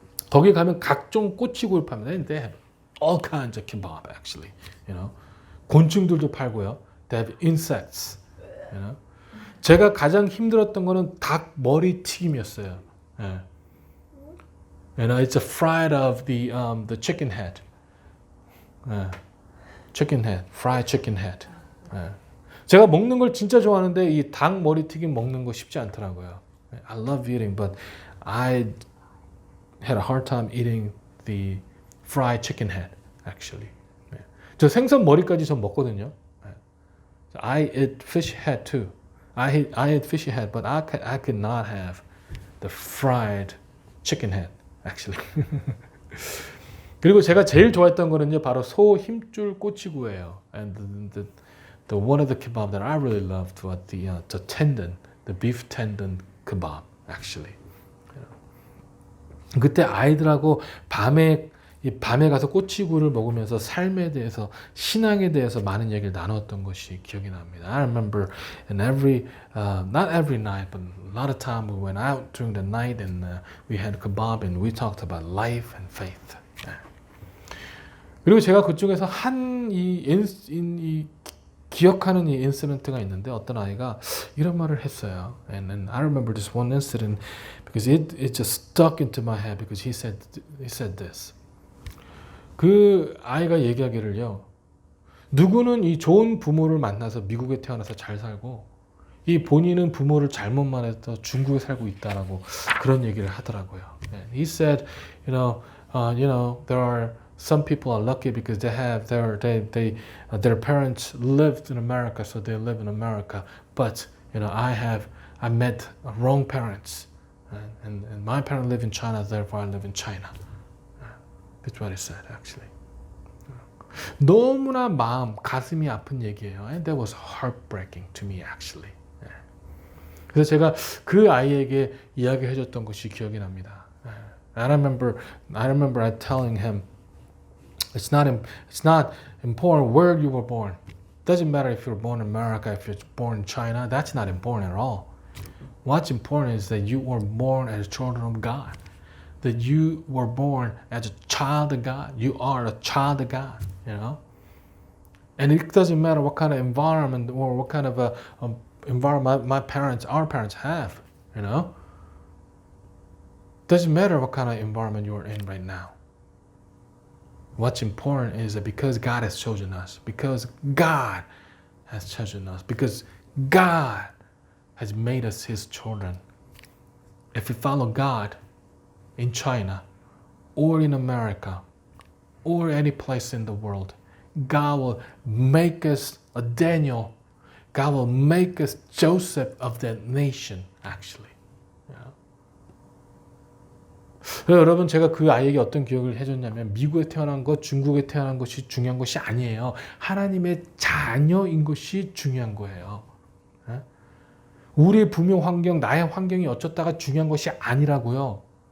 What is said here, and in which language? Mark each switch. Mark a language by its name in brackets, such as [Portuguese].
[Korean] 거기 가면 각종 꼬치구이를 팝니다. [English] They have all kinds of kebab, actually, [Korean] 곤충들도 팔고요. [English] They have insects, [Korean] 제가 가장 힘들었던 거는 닭 머리 튀김이었어요. 예. [English] It's a fried of the chicken head. [Korean] 예. [English] chicken head, fried chicken head. [Korean] 예. 제가 먹는 걸 진짜 좋아하는데 이 닭 머리 튀김 먹는 거 쉽지 않더라고요. [English] I love eating, but I had a hard time eating the fried chicken head, actually. [Korean] 예. 저 생선 머리까지 전 먹거든요. [English] 예. I eat fish head too. I eat fish head, but I could not have the fried chicken head, actually. [Korean] 그리고 제가 제일 좋아했던 거는요, 바로 소 힘줄 꼬치구이예요. [English] And the one of the kebab that I really loved was the tendon, the beef tendon kebab, actually. [Korean] 그때 아이들하고 밤에 가서 꼬치구이를 먹으면서 삶에 대해서, 신앙에 대해서 많은 얘기를 나눴던 것이 기억이 납니다. [English] I remember in not every night, but a lot of time we went out during the night and we had kebab and we talked about life and faith. [Korean] 그리고 제가 그쪽에서 이 기억하는 이 인시던트가 있는데 어떤 아이가 이런 말을 했어요. [English] And I remember this one incident because it just stuck into my head because he said this. [Korean] 그 아이가 얘기하기를요. 누구는 이 좋은 부모를 만나서 미국에 태어나서 잘 살고 이 본인은 부모를 잘못 만나서 중국에 살고 있다라고 그런 얘기를 하더라고요. [English] And he said, there are some people are lucky because they have their parents lived in America, so they live in America. But I met wrong parents, and my parents live in China, therefore I live in China. That's what he said, actually. [Korean] 너무나 가슴이 아픈 얘기예요. [English] And that was heartbreaking to me, actually. [Korean] 그래서 제가 그 아이에게 이야기해줬던 것이 기억이 납니다. [English] I remember I telling him, it's not important where you were born. Doesn't matter if you're born in America, if you're born in China. That's not important at all. What's important is that you were born as children of God. That you were born as a child of God. You are a child of God, And it doesn't matter what kind of environment or what kind of environment our parents have, Doesn't matter what kind of environment you're in right now. What's important is that because God has chosen us, because God has chosen us, because God has made us His children. If we follow God in China or in America or any place in the world, God will make us a Daniel. God will make us Joseph of that nation, actually. [Korean] 여러분, 제가 그 아이에게 어떤 기억을 해줬냐면 미국에 태어난 것, 중국에 태어난 것이 중요한 것이 아니에요. 하나님의 자녀인 것이 중요한 거예요. 우리의 부모 환경, 나의 환경이 어쩌다가 중요한 것이 아니라고요.